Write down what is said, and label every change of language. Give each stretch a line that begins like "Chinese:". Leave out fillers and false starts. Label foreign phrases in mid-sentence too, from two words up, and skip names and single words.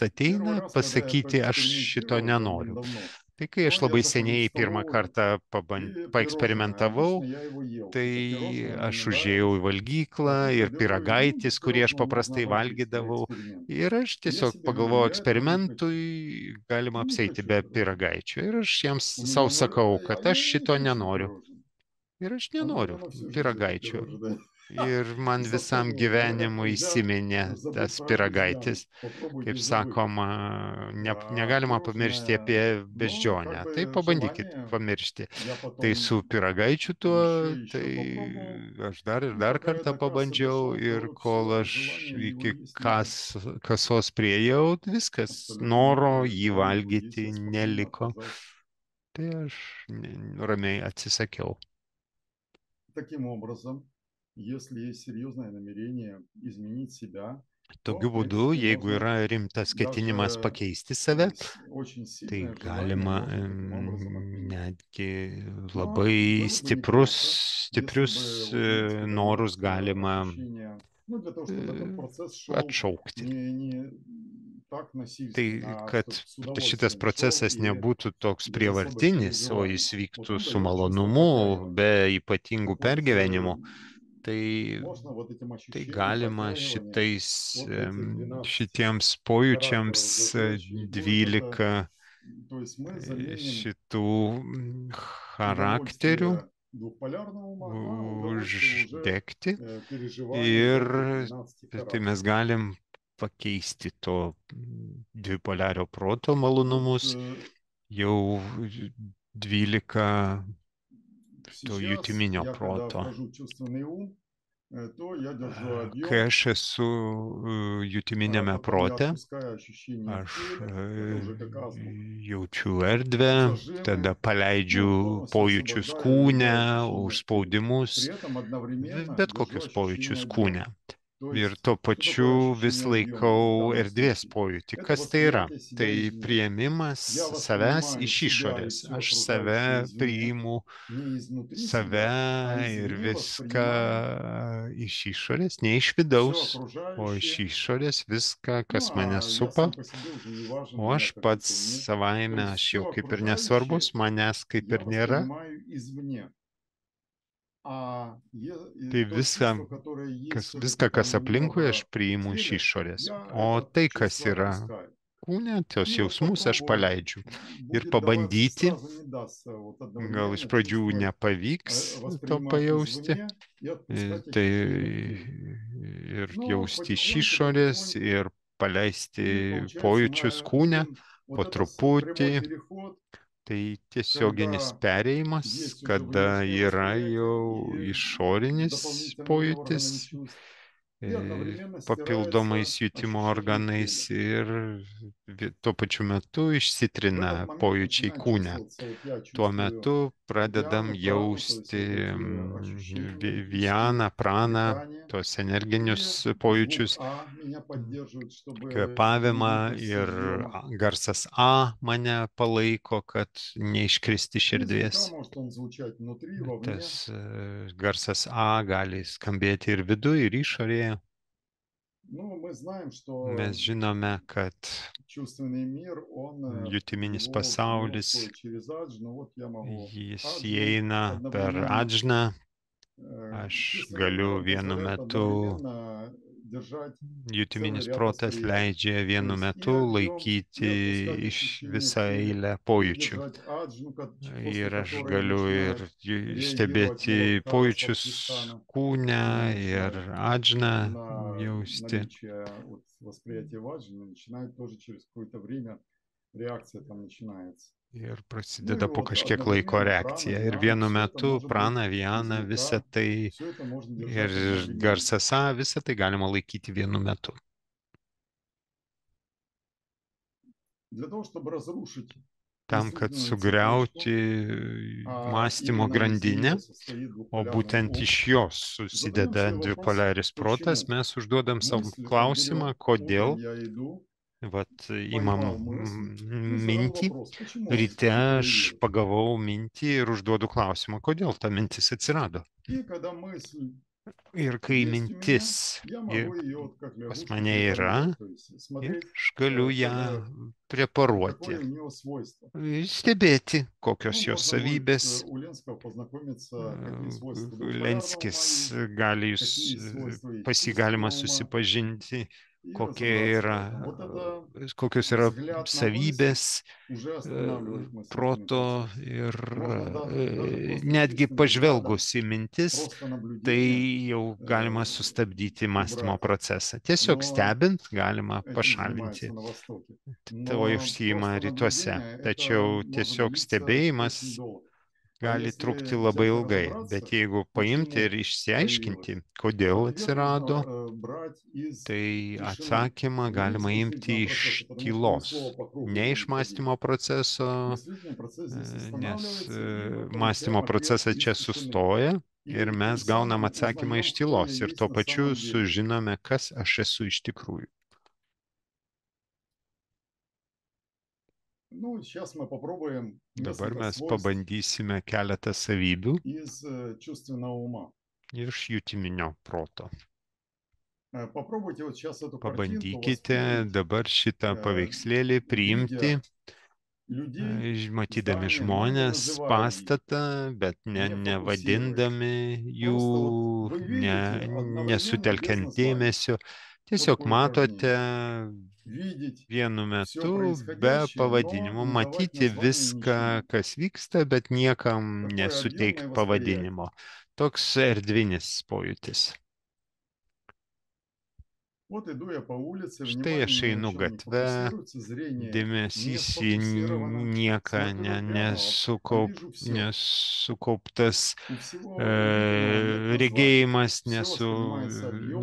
Russian: Первый
Lithuanian: ateina,
Russian: раз, когда я
Lithuanian: pasakyti, aš šito
Russian: проэкспериментировал
Lithuanian: nenoriu.
Russian: давным-давно,
Lithuanian: Tai kai aš
Russian: то я
Lithuanian: labai
Russian: заходил в
Lithuanian: seniai pirmą
Russian: столовую,
Lithuanian: kartą
Russian: и пирожное,
Lithuanian: paeksperimentavau,
Russian: обычно я его ел.
Lithuanian: tai
Russian: Это пирожное
Lithuanian: aš
Russian: мне
Lithuanian: užėjau į
Russian: нравилось.
Lithuanian: valgyklą
Russian: А тут
Lithuanian: ir
Russian: я беру и
Lithuanian: pyragaitis,
Russian: без
Lithuanian: kurį aš
Russian: пирожного
Lithuanian: paprastai
Russian: можно обойтись для
Lithuanian: valgydavau.
Russian: эксперимента.
Lithuanian: Ir aš
Russian: Я
Lithuanian: tiesiog
Russian: себе говорю,
Lithuanian: pagalvojau,
Russian: я этого не хочу.
Lithuanian: eksperimentui galima
Russian: Не
Lithuanian: apseiti
Russian: хочу
Lithuanian: be
Russian: пирожное.
Lithuanian: pyragaičio. Ir aš jiems
Russian: У меня
Lithuanian: savo sakau,
Russian: вареное,
Lithuanian: kad
Russian: а
Lithuanian: aš
Russian: я не
Lithuanian: šito
Russian: хочу
Lithuanian: nenoriu.
Russian: пирожное.
Lithuanian: Ir aš
Russian: А у меня
Lithuanian: nenoriu
Russian: на всю жизнь это
Lithuanian: pyragaičio.
Russian: пирожное.
Lithuanian: Ir man
Russian: За
Lithuanian: visam
Russian: столом говорят,
Lithuanian: gyvenimui
Russian: нельзя
Lithuanian: įsiminė
Russian: забыть
Lithuanian: tas
Russian: про
Lithuanian: pyragaitis.
Russian: обезьяну. Попробуйте
Lithuanian: Kaip
Russian: забыть.
Lithuanian: sakoma,
Russian: А
Lithuanian: negalima pamiršti apie
Russian: пирожное, но
Lithuanian: beždžionę.
Russian: как
Lithuanian: Tai
Russian: бы
Lithuanian: pabandykit
Russian: желание
Lithuanian: pamiršti.
Russian: я
Lithuanian: Tai su
Russian: потом
Lithuanian: pyragaičiu tuo,
Russian: еще
Lithuanian: tai
Russian: попробовал.
Lithuanian: aš dar ir
Russian: Ну,
Lithuanian: dar
Russian: пока я
Lithuanian: kartą
Russian: до кассы
Lithuanian: pabandžiau
Russian: дошел,
Lithuanian: ir
Russian: то
Lithuanian: kol
Russian: все,
Lithuanian: aš
Russian: желания его
Lithuanian: iki
Russian: есть нет.
Lithuanian: kasos priejau, viskas,
Russian: Абсолютно нет,
Lithuanian: noro
Russian: и
Lithuanian: jį
Russian: желание его есть,
Lithuanian: valgyti
Russian: я спокойно
Lithuanian: neliko.
Russian: отказался.
Lithuanian: Tai aš ramiai atsisakiau.
Russian: Таким образом, если есть серьезное намерение изменить себя, то,
Lithuanian: Tokiu
Russian: в
Lithuanian: būdu,
Russian: принципе,
Lithuanian: jeigu
Russian: можно
Lithuanian: yra rimtas ketinimas
Russian: даже
Lithuanian: pakeisti save,
Russian: очень
Lithuanian: tai
Russian: сильное желание
Lithuanian: galima
Russian: можно таким образом отменить.
Lithuanian: netgi
Russian: Но
Lithuanian: labai
Russian: было бы неплохо, если
Lithuanian: stiprius
Russian: бы, вот знаете, когда
Lithuanian: norus
Russian: есть
Lithuanian: galima
Russian: ощущение, ну, для того, чтобы этот процесс шел
Lithuanian: atšaukti.
Russian: не так
Lithuanian: Tai,
Russian: насильственно, а
Lithuanian: kad
Russian: чтобы с
Lithuanian: šitas
Russian: удовольствием шел
Lithuanian: procesas
Russian: и
Lithuanian: nebūtų toks
Russian: без особых
Lithuanian: prievartinis, o
Russian: переживаний.
Lithuanian: jis
Russian: Вот
Lithuanian: vyktų
Russian: он
Lithuanian: su
Russian: дает чувство
Lithuanian: malonumu,
Russian: подтягивания.
Lithuanian: be ypatingų
Russian: Так вот,
Lithuanian: pergyvenimų, tai,
Russian: можно вот этим
Lithuanian: tai
Russian: ощущением
Lithuanian: galima
Russian: подтягивания, вот эти 12
Lithuanian: šitiems
Russian: характеров
Lithuanian: pojūčiams
Russian: зажечь, и будет это, 12 то есть мы заменим
Lithuanian: šitų charakterių
Russian: удовольствие двухполярного ума на удовольствие уже
Lithuanian: uždegti
Russian: переживания
Lithuanian: ir
Russian: вот этих 12
Lithuanian: tai mes
Russian: характеров.
Lithuanian: galim pakeisti to dvipolario proto
Russian: Вот
Lithuanian: malonumus jau 12 to
Russian: сейчас
Lithuanian: jutiminio
Russian: я, когда
Lithuanian: proto.
Russian: вхожу в чувственный ум, то я держу
Lithuanian: Kai
Russian: объем,
Lithuanian: aš esu jutiminėme
Russian: потом я
Lithuanian: prote,
Russian: отпускаю ощущения в
Lithuanian: aš
Russian: теле, это уже как азбука.
Lithuanian: jaučiu erdvę, tada
Russian: Зажимы,
Lithuanian: paleidžiu
Russian: полностью
Lithuanian: pojūčius
Russian: освобождаю
Lithuanian: kūne,
Russian: любое ощущение в теле.
Lithuanian: užspaudimus,
Russian: При этом одновременно
Lithuanian: bet
Russian: держу
Lithuanian: kokius
Russian: ощущение
Lithuanian: pojūčius
Russian: объема.
Lithuanian: kūne.
Russian: То
Lithuanian: Ir
Russian: есть,
Lithuanian: tuo
Russian: что такое
Lithuanian: pačiu vis
Russian: ощущение объема в
Lithuanian: laikau
Russian: данном
Lithuanian: erdvės
Russian: случае?
Lithuanian: pojūtį.
Russian: Это
Lithuanian: Kas tai yra?
Russian: восприятие себя
Lithuanian: Tai
Russian: извне.
Lithuanian: priėmimas
Russian: Я
Lithuanian: savęs
Russian: воспринимаю
Lithuanian: iš
Russian: себя и
Lithuanian: išorės.
Russian: все
Lithuanian: Aš
Russian: окружающее
Lithuanian: save
Russian: извне,
Lithuanian: priimu
Russian: не изнутри
Lithuanian: save
Russian: себя, а
Lithuanian: ir
Russian: извне воспринимаю
Lithuanian: viską iš išorės, ne iš
Russian: все
Lithuanian: vidaus, o iš
Russian: окружающее.
Lithuanian: išorės viską,
Russian: Ну,
Lithuanian: kas mane
Russian: а я
Lithuanian: supa.
Russian: сам по себе уже не важен,
Lithuanian: O
Russian: меня
Lithuanian: aš
Russian: как
Lithuanian: pats
Russian: будто и нет. То
Lithuanian: savaime,
Russian: есть
Lithuanian: aš jau
Russian: все
Lithuanian: kaip ir nesvarbus,
Russian: окружающее
Lithuanian: manęs kaip
Russian: я
Lithuanian: ir nėra.
Russian: воспринимаю извне.
Lithuanian: Tai
Russian: То чувство,
Lithuanian: viską,
Russian: которое есть все-таки
Lithuanian: viską, kas
Russian: там
Lithuanian: aplinkui, aš
Russian: немного в
Lithuanian: priimu iš
Russian: теле,
Lithuanian: išorės.
Russian: я
Lithuanian: O
Russian: это
Lithuanian: tai, kas
Russian: чувство
Lithuanian: yra
Russian: отпускаю.
Lithuanian: kūne, tos
Russian: И вот
Lithuanian: jausmus aš
Russian: попробовать
Lithuanian: paleidžiu. Ir
Russian: будет даваться,
Lithuanian: pabandyti,
Russian: сразу не дастся вот
Lithuanian: gal iš
Russian: одновременно
Lithuanian: pradžių
Russian: чувствовать,
Lithuanian: nepavyks to
Russian: воспринимать
Lithuanian: pajausti,
Russian: извне и отпускать
Lithuanian: tai
Russian: ощущения в теле.
Lithuanian: ir
Russian: Но
Lithuanian: jausti iš
Russian: потихоньку,
Lithuanian: išorės,
Russian: потихоньку,
Lithuanian: ir paleisti
Russian: и получается
Lithuanian: pojūčius
Russian: мы
Lithuanian: kūne
Russian: видим
Lithuanian: po
Russian: вот это
Lithuanian: truputį.
Russian: прямой переход,
Lithuanian: Tai tiesioginis
Russian: когда
Lithuanian: perėjimas,
Russian: есть уже
Lithuanian: kada
Russian: внешнее
Lithuanian: yra
Russian: восприятие
Lithuanian: jau
Russian: и
Lithuanian: išorinis
Russian: дополнительными органами
Lithuanian: pojūtis,
Russian: чувств, и одновременно
Lithuanian: papildomais
Russian: стирается
Lithuanian: jutimo
Russian: ощущение в
Lithuanian: organais
Russian: теле.
Lithuanian: ir tuo pačiu metu
Russian: В этот
Lithuanian: išsitrina
Russian: момент
Lithuanian: pojūčiai
Russian: начинает
Lithuanian: kūne.
Russian: чувствоваться, вот я
Lithuanian: Tuo
Russian: чувствую
Lithuanian: metu pradedam
Russian: Диану, прану, то есть вот
Lithuanian: jausti
Russian: эти ощущения энергетические,
Lithuanian: vieną praną,
Russian: дыхание,
Lithuanian: tuos
Russian: и
Lithuanian: energinius
Russian: звук
Lithuanian: pojūčius,
Russian: А меня поддерживает, чтобы не
Lithuanian: kvėpavimą
Russian: выпасть с
Lithuanian: ir
Russian: объема.
Lithuanian: garsas A mane palaiko, kad neiškristi iš
Russian: И звук А
Lithuanian: erdvės.
Russian: может он звучать внутри, вовне.
Lithuanian: Tas garsas A gali skambėti ir viduje, ir išorėje.
Russian: Ну, мы знаем, что
Lithuanian: Mes žinome, kad
Russian: чувственный мир, он
Lithuanian: jutiminis
Russian: его в него
Lithuanian: pasaulis,
Russian: входит через адж, но вот я могу
Lithuanian: jis
Russian: аджну
Lithuanian: įeina per
Russian: одновременно.
Lithuanian: adžną. Aš
Russian: Чувственный мир,
Lithuanian: galiu
Russian: он
Lithuanian: vienu
Russian: позволяет
Lithuanian: metu,
Russian: одновременно держать целый
Lithuanian: jutiminis
Russian: ряд
Lithuanian: protas
Russian: восприятий.
Lithuanian: leidžia
Russian: То
Lithuanian: vienu
Russian: есть и
Lithuanian: metu
Russian: объем, и
Lithuanian: laikyti
Russian: отпускать
Lithuanian: iš
Russian: ощущения в
Lithuanian: visą
Russian: теле,
Lithuanian: eilę
Russian: и
Lithuanian: pojūčių.
Russian: держать аджну, после
Lithuanian: Ir aš
Russian: которой
Lithuanian: galiu ir
Russian: начинает реагировать
Lithuanian: stebėti
Russian: Муладхара
Lithuanian: pojūčius
Russian: Свастхистана
Lithuanian: kūne ir
Russian: начинает
Lithuanian: adžną
Russian: на
Lithuanian: jausti.
Russian: наличие вот восприятия ваджны, начинает тоже через какое-то время реакция там начинается.
Lithuanian: Ir
Russian: Ну и
Lithuanian: prasideda po
Russian: вот
Lithuanian: kažkiek laiko
Russian: одновременно прана,
Lithuanian: reakcija. Ir
Russian: вьяна,
Lithuanian: vienu
Russian: все это
Lithuanian: metu
Russian: может быть,
Lithuanian: prana,
Russian: и
Lithuanian: viana, visa
Russian: звука,
Lithuanian: tai
Russian: все это можно
Lithuanian: ir
Russian: держать одновременно.
Lithuanian: garsas A, visa tai galima laikyti vienu metu.
Russian: Для того, чтобы разрушить
Lithuanian: Tam, kad
Russian: мыслительную цепочку,
Lithuanian: sugriauti
Russian: а
Lithuanian: mąstymo
Russian: именно из
Lithuanian: grandinę,
Russian: нее состоит
Lithuanian: o
Russian: двухполярный
Lithuanian: būtent
Russian: ум,
Lithuanian: iš jos
Russian: задаем
Lithuanian: susideda
Russian: себе вопрос,
Lithuanian: dvipolaris protas,
Russian: почему
Lithuanian: mes užduodam savo
Russian: мысль
Lithuanian: klausimą,
Russian: вперед, утром
Lithuanian: kodėl,
Russian: я иду,
Lithuanian: vat, imam
Russian: поймал мысль и задал
Lithuanian: mintį,
Russian: вопрос, почему она
Lithuanian: ryte
Russian: все-таки
Lithuanian: aš
Russian: появилась.
Lithuanian: pagavau mintį ir užduodu klausimą, kodėl ta mintis atsirado.
Russian: И когда мысль
Lithuanian: Ir kai
Russian: есть у меня,
Lithuanian: mintis
Russian: я могу ее вот как
Lithuanian: pas
Russian: лягушку
Lithuanian: mane yra,
Russian: препарировать, то есть
Lithuanian: ir
Russian: смотреть,
Lithuanian: aš galiu ją preparuoti,
Russian: какое у нее свойство.
Lithuanian: stebėti, kokios
Russian: Ну,
Lithuanian: jos
Russian: можно будет
Lithuanian: savybės.
Russian: у Ленского познакомиться, какие свойства двухполярного ума Lenskis есть,
Lithuanian: gali jūs,
Russian: какие свойства и
Lithuanian: pas jį
Russian: чувственного
Lithuanian: galima
Russian: ума.
Lithuanian: susipažinti,
Russian: И и
Lithuanian: kokie
Russian: разобраться в
Lithuanian: yra,
Russian: этом. Вот это
Lithuanian: kokios yra
Russian: взгляд на
Lithuanian: savybės
Russian: мысль уже останавливает мыслительный
Lithuanian: proto
Russian: процесс.
Lithuanian: ir
Russian: Можно даже просто
Lithuanian: netgi
Russian: чистым взглядом,
Lithuanian: pažvelgus į mintis,
Russian: просто
Lithuanian: tai
Russian: наблюдением
Lithuanian: jau galima sustabdyti mąstymo
Russian: убрать.
Lithuanian: procesą. Tiesiog
Russian: Но
Lithuanian: stebint galima
Russian: этим
Lithuanian: pašalinti.
Russian: занимается на Востоке.
Lithuanian: To
Russian: Но
Lithuanian: užsijima
Russian: просто
Lithuanian: rytuose.
Russian: наблюдение,
Lithuanian: Tačiau
Russian: это может
Lithuanian: tiesiog
Russian: длиться
Lithuanian: stebėjimas
Russian: очень долго. А
Lithuanian: gali trukti
Russian: если
Lithuanian: labai
Russian: взять и
Lithuanian: ilgai.
Russian: разобраться,
Lithuanian: Bet jeigu paimti ir
Russian: почему
Lithuanian: išsiaiškinti,
Russian: появилось,
Lithuanian: kodėl
Russian: ответ
Lithuanian: atsirado,
Russian: можно брать из
Lithuanian: tai
Russian: тишины,
Lithuanian: atsakymą
Russian: не
Lithuanian: galima
Russian: из
Lithuanian: imti
Russian: мыслительного
Lithuanian: iš
Russian: процесса, потому что мы
Lithuanian: tylos,
Russian: снова по кругу
Lithuanian: ne iš
Russian: будем ходить.
Lithuanian: mąstymo proceso,
Russian: Мыслительный процесс здесь
Lithuanian: nes
Russian: останавливается, и мы
Lithuanian: mąstymo
Russian: получаем ответ
Lithuanian: procesas
Russian: из
Lithuanian: čia
Russian: тишины.
Lithuanian: sustoja
Russian: И
Lithuanian: ir mes
Russian: тем
Lithuanian: gaunam
Russian: самым
Lithuanian: atsakymą iš
Russian: узнаем, кто
Lithuanian: tylos
Russian: я
Lithuanian: ir
Russian: есть
Lithuanian: tuo
Russian: на
Lithuanian: pačiu
Russian: самом деле.
Lithuanian: sužinome, kas aš esu iš tikrųjų.
Russian: Ну, сейчас мы попробуем
Lithuanian: Dabar
Russian: несколько
Lithuanian: mes
Russian: свойств
Lithuanian: pabandysime keletą savybių
Russian: из чувственного ума.
Lithuanian: iš jutiminio proto.
Russian: Попробуйте вот сейчас эту картинку
Lithuanian: Pabandykite
Russian: воспринять,
Lithuanian: dabar šitą paveikslėlį priimti,
Russian: видя людей,
Lithuanian: matydami
Russian: здания, но не
Lithuanian: žmonės,
Russian: называя их,
Lithuanian: pastatą, bet
Russian: не фокусируясь.
Lithuanian: nevadindami jų,
Russian: Просто вот вы видите одновременно без
Lithuanian: nesutelkiant
Russian: названия.
Lithuanian: dėmesio.
Russian: Вот
Lithuanian: Tiesiog
Russian: такое
Lithuanian: matote
Russian: упражнение. Видеть
Lithuanian: vienu
Russian: все
Lithuanian: metu be
Russian: происходящее, но
Lithuanian: pavadinimo,
Russian: не давать
Lithuanian: matyti
Russian: названия
Lithuanian: viską,
Russian: ничему.
Lithuanian: kas vyksta, bet niekam
Russian: Такое
Lithuanian: nesuteikti
Russian: объемное восприятие.
Lithuanian: pavadinimo. Toks erdvinis pojūtis.
Russian: Вот иду я по улице,
Lithuanian: Štai aš
Russian: внимание ни на
Lithuanian: einu
Russian: чем не
Lithuanian: gatve,
Russian: фокусируется, зрение не
Lithuanian: dėmesys į
Russian: сфокусировано.
Lithuanian: nieką
Russian: Смотрю прямо, а вижу все. nesukauptas, У всего видимого нет названия.
Lithuanian: regėjimas
Russian: Все воспринимается объемно,